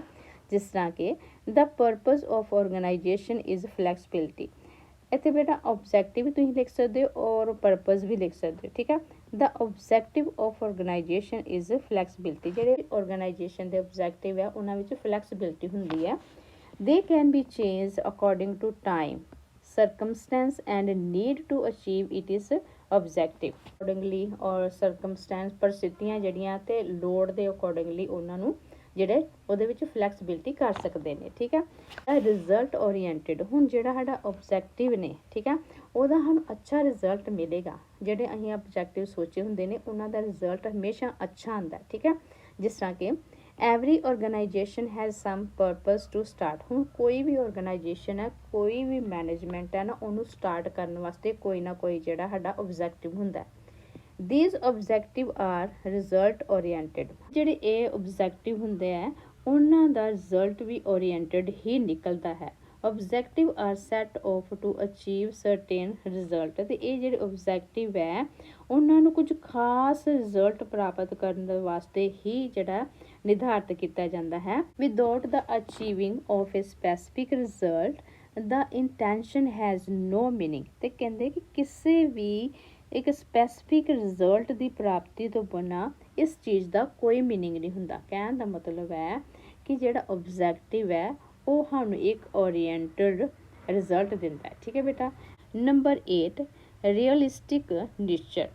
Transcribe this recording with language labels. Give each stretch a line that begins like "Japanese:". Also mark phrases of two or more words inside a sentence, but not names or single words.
Punjabi: ਜਿਸ ਤਰ੍ਹਾਂ ਕਿ
English: the purpose of organization is flexibility.
Punjabi: ਇੱਥੇ ਬੇਟਾ ਆਬਜੈਕਟਿਵ ਵੀ ਤੁਸੀਂ ਲਿਖ ਸਕਦੇ ਹੋ ਔਰ ਪਰਪਸ ਵੀ ਲਿਖ ਸਕਦੇ ਹੋ, ਠੀਕ ਹੈ।
English: the objective of organization is flexibility.
Punjabi: ਜਿਹੜੇ ਆਰਗੇਨਾਈਜੇਸ਼ਨ ਦੇ ਆਬਜੈਕਟਿਵ ਹੈ ਉਹਨਾਂ ਵਿੱਚ ਫਲੈਕਸੀਬਿਲਿਟੀ ਹੁੰਦੀ ਹੈ।
English: they can be change according to time, circumstance and need to achieve it is objective accordingly
Punjabi: ਔਰ circumstance ਪਰਿਸਥਿਤੀਆਂ ਜਿਹੜੀਆਂ ਤੇ ਲੋੜ ਦੇ ਅਕੋਰਡਿੰਗਲੀ ਉਹਨਾਂ ਨੂੰ ਜਿਹੜੇ ਉਹਦੇ ਵਿੱਚ ਫਲੈਕਸੀਬਿਲਿਟੀ ਕਰ ਸਕਦੇ ਨੇ, ਠੀਕ ਹੈ।
English: result oriented,
Punjabi: ਹੁਣ ਜਿਹੜਾ ਸਾਡਾ ਆਬਜੈਕਟਿਵ ਨੇ, ਠੀਕ ਹੈ, ਉਹਦਾ ਸਾਨੂੰ ਅੱਛਾ ਰਿਜ਼ਲਟ ਮਿਲੇਗਾ। ਜਿਹੜੇ ਅਸੀਂ ਆਬਜੈਕਟਿਵ ਸੋਚੇ ਹੁੰਦੇ ਨੇ ਉਹਨਾਂ ਦਾ ਰਿਜ਼ਲਟ ਹਮੇਸ਼ਾ ਅੱਛਾ ਆਉਂਦਾ, ਠੀਕ ਹੈ। ਜਿਸ ਤਰ੍ਹਾਂ ਕਿ
English: every organization has some purpose to start.
Punjabi: ਹੁਣ ਕੋਈ ਵੀ ਆਰਗੇਨਾਈਜੇਸ਼ਨ ਹੈ, ਕੋਈ ਵੀ ਮੈਨੇਜਮੈਂਟ ਹੈ ਨਾ, ਉਹਨੂੰ ਸਟਾਰਟ ਕਰਨ ਵਾਸਤੇ ਕੋਈ ਨਾ ਕੋਈ ਜਿਹੜਾ ਸਾਡਾ ਆਬਜੈਕਟਿਵ ਹੁੰਦਾ।
English: These objective are result oriented।
Punjabi: ਜਿਹੜੇ ਇਹ ਆਬਜੈਕਟਿਵ ਹੁੰਦੇ ਆ ਉਹਨਾਂ ਦਾ ਰਿਜ਼ਲਟ ਵੀ ਓਰੀਐਂਟਡ ਹੀ ਨਿਕਲਦਾ ਹੈ।
English: objective are set off to achieve certain result।
Punjabi: ਤੇ ਇਹ ਜਿਹੜੇ ਆਬਜੈਕਟਿਵ ਹੈ ਉਹਨਾਂ ਨੂੰ ਕੁਝ ਖਾਸ ਰਿਜ਼ਲਟ ਪ੍ਰਾਪਤ ਕਰਨ ਵਾਸਤੇ ਹੀ ਜਿਹੜਾ ਨਿਰਧਾਰਿਤ ਕੀਤਾ ਜਾਂਦਾ ਹੈ।
English: without the achieving of a specific result the intention has no meaning।
Punjabi: ਤੇ ਕਹਿੰਦੇ ਕਿ ਕਿਸੇ ਵੀ ਇੱਕ
English: specific result
Punjabi: ਦੀ ਪ੍ਰਾਪਤੀ ਤੋਂ ਬਿਨਾਂ ਇਸ ਚੀਜ਼ ਦਾ ਕੋਈ ਮੀਨਿੰਗ ਨਹੀਂ ਹੁੰਦਾ। ਕਹਿਣ ਦਾ ਮਤਲਬ ਹੈ ਕਿ ਜਿਹੜਾ ਆਬਜੈਕਟਿਵ ਹੈ ਉਹ ਸਾਨੂੰ ਇੱਕ
English: oriented result
Punjabi: ਦਿੰਦਾ ਹੈ, ਠੀਕ ਹੈ ਬੇਟਾ।
English: number 8 realistic nature.